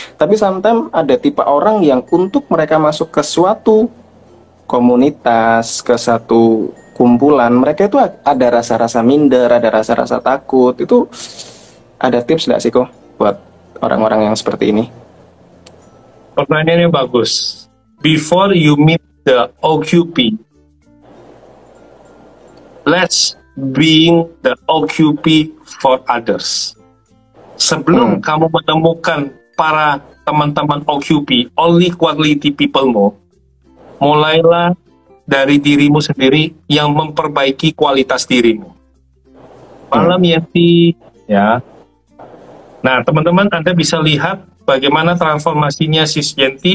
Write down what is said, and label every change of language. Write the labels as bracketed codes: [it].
[id] Tapi sometimes ada tipe orang yang untuk mereka masuk ke suatu komunitas, ke satu kumpulan, mereka itu ada rasa-rasa minder, ada rasa-rasa takut. Itu ada tips nggak sih buat orang-orang yang seperti ini? Pertanyaannya bagus. [en] Before you meet the OQP, let's being the OQP for others. [id] Sebelum kamu menemukan para teman-teman OQP, [en] only quality people- [id] mu, mulailah dari dirimu sendiri yang memperbaiki kualitas dirimu. Malam Yenti, ya. Nah, teman-teman, Anda bisa lihat bagaimana transformasinya Sis Yenti.